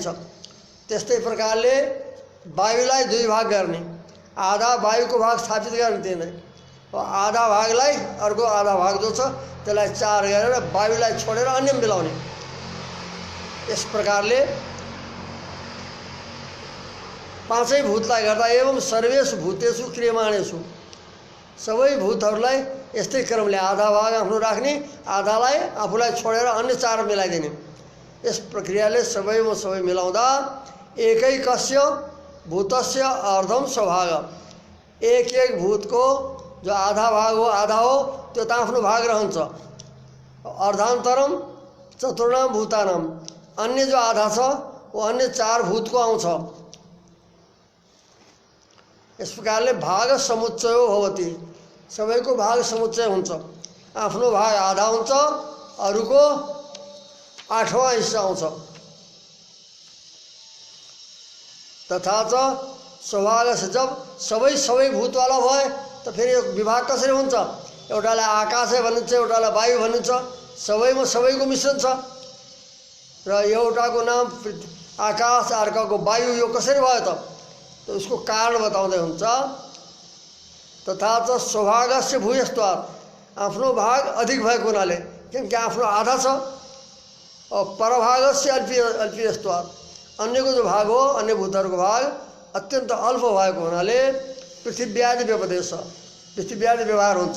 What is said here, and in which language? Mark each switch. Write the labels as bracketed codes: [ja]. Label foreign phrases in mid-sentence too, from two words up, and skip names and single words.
[ne] त्यस्तै प्रकारले वायुलाई दुई भाग गर्ने, आधा वायुको भाग स्थापित गर्ने त्यही, आधा भागलाई अर्को आधा भाग जो छ त्यसलाई चार गरेर वायुलाई छोडेर अन्य मिलाउने। यस प्रकारले पाँचै भूतलाई गर्दा [sa] एवं सर्वेषु भूतेषु क्रियमाणेषु, [ne] सबै भूतहरूलाई यस्तै क्रमले आधा भाग आफ्नो राख्ने, आधालाई आफूलाई छोडेर अन्य चार मिलाइदिने। यस प्रक्रियाले सबैमा सबै मिलाउँदा [sa] एकैकस्य भूतस्य अर्धम स्वभाग, [ne] एक एक भूतको जो आधा भाग हो, आधा हो, त्यो त आफ्नो भाग रहन्छ। [sa] अर्धान्तरम चतुर्णाम भूतानाम, [ne] अन्य जो आधा छ वो अन्य चार भूतको आउँछ, यस प्रकारले [sa] भाग समुच्चयो भवति, [ne] सबैको भाग समुच्चय हुन्छ। आफ्नो भाग आधा हुन्छ, अरूको [hi] 8वां हिस्सा [ne] आउँछ। [sa] तथा च [ne] स्वभाग से जब सबै भूतवाला भए त फेरि यो विभाग कसरी हुन्छ? एउटालाई आकाश भनिन्छ, एउटालाई वायु भनिन्छ, सबैमा सबैको मिश्रण छ र एउटाको नाम आकाश, अर्काको वायु, यो कसरी भयो त? उसको कारण बताउँदै हुन्छ। [sa] तथा च स्वभागस्य भूयस्त्वात्, [ne] आफ्नो भाग अधिक भएको हुनाले, किनकि आफ्नो आधा छ, और [sa] परभागस्य अल्पीयस्त्वात्, [ne] अन्यको जो भाग हो, अन्य भूतहरूको भाग अत्यन्त अल्प भएको हुनाले [sa] पृथ्व्यादि व्यपदेश, [ne] पृथ्व्यादि व्यवहार हुन्छ।